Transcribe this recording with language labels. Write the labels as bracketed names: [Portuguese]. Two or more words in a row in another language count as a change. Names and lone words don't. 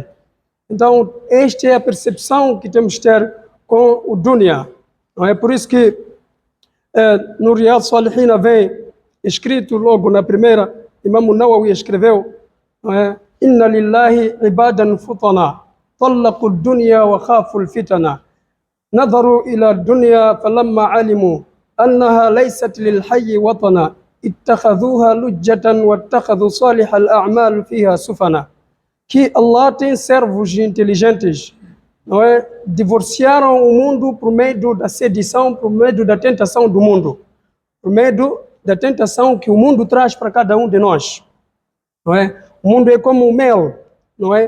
[Portuguese] Então, esta é a percepção que temos que ter com o dunya. Não é por isso que no Riyad Salihin vem escrito logo na primeira, Imam Nawawi escreveu, não é? [Arabic] إن لله عبادا فطنا, طلقوا الدنيا وخافوا الفتنة نظروا إلى الدنيا فلما علموا أنها ليست للحي وطنا اتخذوها لجة واتخذوا صالح الأعمال فيها سفنا. [Portuguese] Que Allah tem servos inteligentes, não é? Divorciaram o mundo por meio da sedição, por meio da tentação do mundo, por meio da tentação que o mundo traz para cada um de nós, não é? O mundo é como o mel, não é?